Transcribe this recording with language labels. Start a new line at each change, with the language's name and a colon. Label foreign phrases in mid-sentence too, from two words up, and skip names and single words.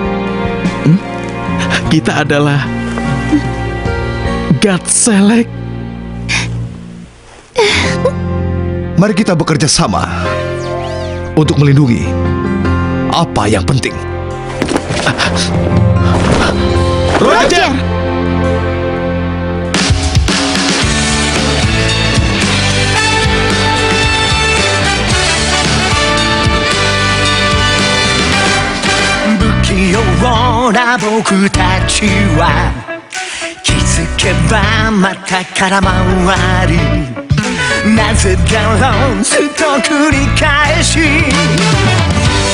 Indonesian: Kita adalah God Select. Mari kita bekerja sama untuk melindungi apa yang penting. Roger!
Japanese: 僕たちは気づけばまた空回りなぜだろうずっと繰り返し